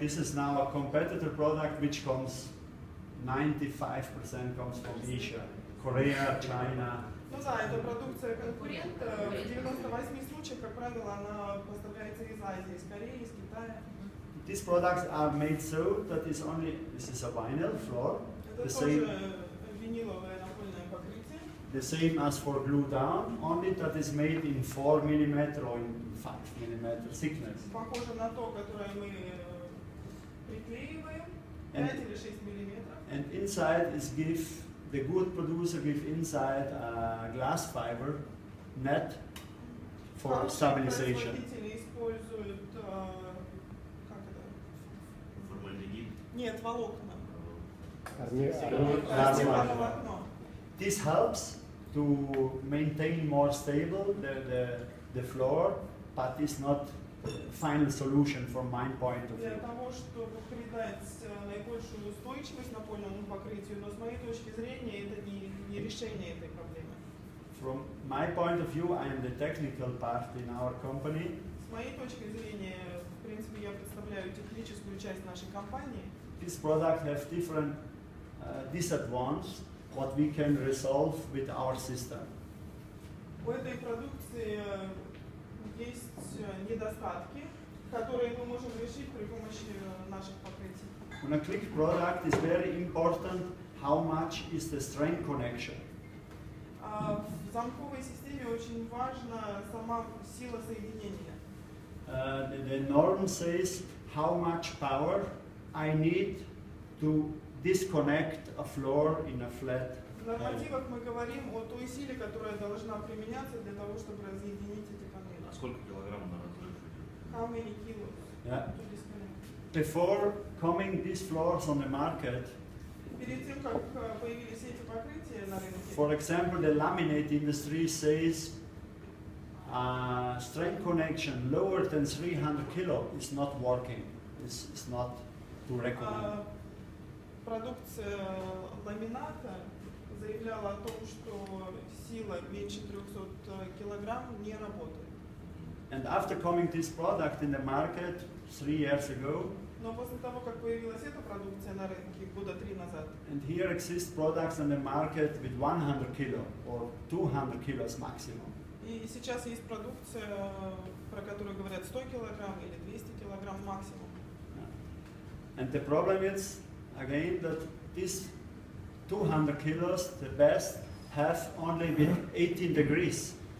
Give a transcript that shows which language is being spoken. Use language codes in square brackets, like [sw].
[en] This is now a competitor product which comes 95% comes from Asia, Korea, China. [ru] Ну да, это продукция конкурента. В 98 случаях, как правило, она поставляется из Азии, из Кореи, из Китая. [en] These products are made so that is only, this is a vinyl floor, [ru] Это тоже виниловое напольное покрытие. [en] The same as for glue down, only that is made in 4 mm or in 5 mm thickness. [ru] Похоже на то, которое мы приклеиваем, 5 или 6 миллиметров. [en] And inside is the good producer give inside a glass fiber net for stabilization. [ru] Производители используют, как это? Формальдегид. Нет, волокна. Стекловолокно. [en] This helps to maintain more stable the floor, but it's not final solution from my point of [ru] Для [en] view. [ru] того, чтобы придать наибольшую устойчивость напольному покрытию, но с моей точки зрения это не решение этой проблемы. [en] From my point of view, I am the technical part in our company. [ru] С моей точки зрения, в принципе, я представляю техническую часть нашей компании. [en] This product has different disadvantages what we can resolve with our system. [ru] У этой продукции есть недостатки, которые мы можем решить при помощи наших покрытий. [en] On a click product, it's very important how much is the strength connection. [ru] В замковой системе очень важна сама сила соединения. [en] The norm says how much power I need to disconnect a floor in a flat. [ru] В нормативах мы говорим о той силе, которая должна применяться для того, чтобы разъединить эти панели. А сколько килограмм на разрыв идет? [en] How many kilos Yeah. to disconnect? Before coming these floors on the market, [ru] Перед тем, как появились эти покрытия на рынке, [en] for example, the laminate industry says strength connection lower than 300 kilo is not working. It's not to recommend. [ru] продукция ламината заявляла о том, что сила меньше 300 килограмм не работает. [en] And after coming this product in the market 3 years ago, [ru] Но после того, как появилась эта продукция на рынке года 3 назад, [en] and here exist products on the market with 100 kilo or 200 kilos maximum. [ru] и сейчас есть продукция, про которую говорят 100 килограмм или 200 килограмм максимум. [en] And the problem is, again, that these 200 kilos, the best, have only with 18 degrees